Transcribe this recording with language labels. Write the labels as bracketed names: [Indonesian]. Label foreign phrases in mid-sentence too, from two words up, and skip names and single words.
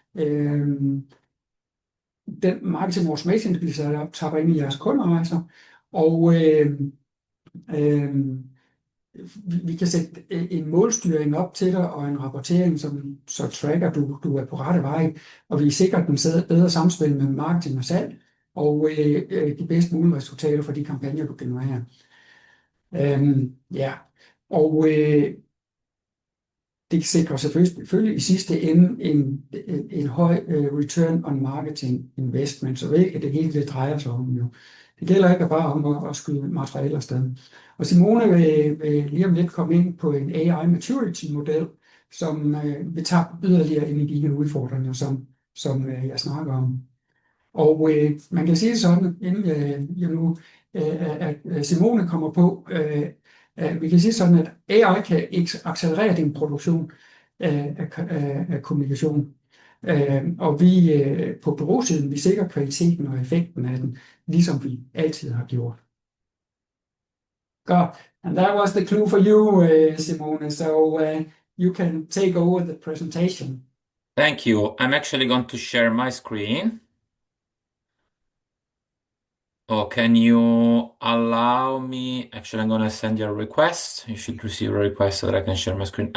[Danish] Den [English] marketing automation [Danish] bliver sat op, tapper ind i jeres kunderejser, og vi kan sætte en målstyring op til dig og en rapportering, som så tracker, du er på rette vej, og vi sikrer den bedre samspil med marketing og salg, og de bedst mulige resultater for de kampagner, du genererer. Ja, og det sikrer selvfølgelig i sidste ende en høj [English] return on marketing investment, [Danish] så det er det hele, det drejer sig om jo. Det gælder ikke bare om at skyde materialer afsted. Og Simone vil lige om lidt komme ind på en [English] AI maturity model, [Danish] som vil tage yderligere ind i de udfordringer, som jeg snakker om. Og man kan sige sådan, inden jeg nu, at Simone kommer på, vi kan sige sådan, at AI kan accelerere din produktion af kommunikation. Og vi på bureausiden, vi sikrer kvaliteten og effekten af den, ligesom vi altid har gjort. Godt. [English] And that was the clue for you, Simone. So you can take over the presentation. Thank you. I'm actually going to share my screen. Oh, can you allow me? Actually, I'm going to send you a request. You should receive a request so that I can share my screen.